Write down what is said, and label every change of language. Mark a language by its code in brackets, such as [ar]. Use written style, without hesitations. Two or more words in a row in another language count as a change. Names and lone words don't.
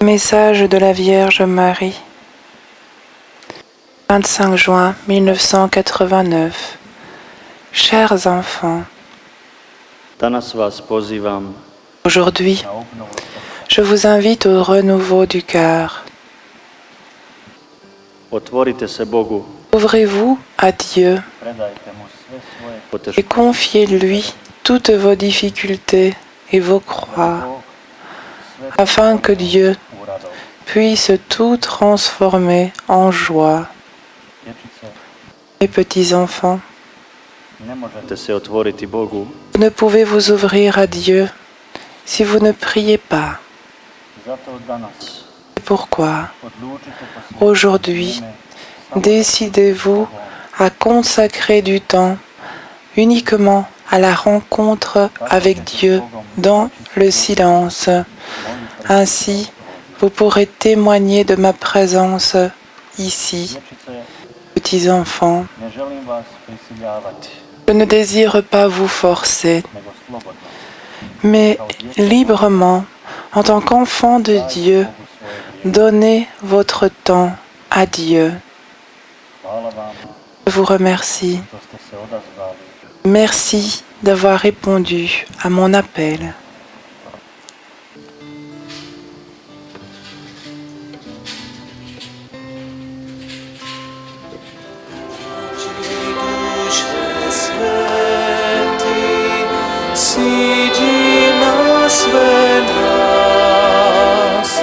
[fr] Message de la Vierge Marie. 25 juin 1989. Chers enfants, [hr] danas vas pozivam [fr] aujourd'hui, je vous invite au renouveau du cœur. [hr] otvorite se Bogu, [fr] Ouvrez-vous à Dieu [hr] predajte mu sve svoje [fr] et [hr] poteškoće. [fr] confiez-lui toutes vos difficultés et vos croix, afin que Dieu puisse tout transformer en joie. Mes petits-enfants, [hr] Ne možete se otvoriti Bogu [fr] vous ne pouvez vous ouvrir à Dieu si vous ne priez pas. [hr] zato danas [fr] C'est pourquoi, [hr] odlučite posvetiti [fr] aujourd'hui, décidez-vous à consacrer du temps uniquement à la rencontre avec Dieu dans le silence. Ainsi, vous pourrez témoigner de ma présence ici. Petits enfants, [hr] ne želim vas prisiljavati, [fr] je ne désire pas vous forcer, [hr] nego slobodno. [fr] mais librement, en tant qu'enfant de Dieu, donnez votre temps à Dieu. [hr] Hvala vam [fr] Je vous remercie. [hr] što ste se odazvali. [fr] Merci d'avoir répondu à mon appel. [hr] Duše sveti, siđi na sve nas.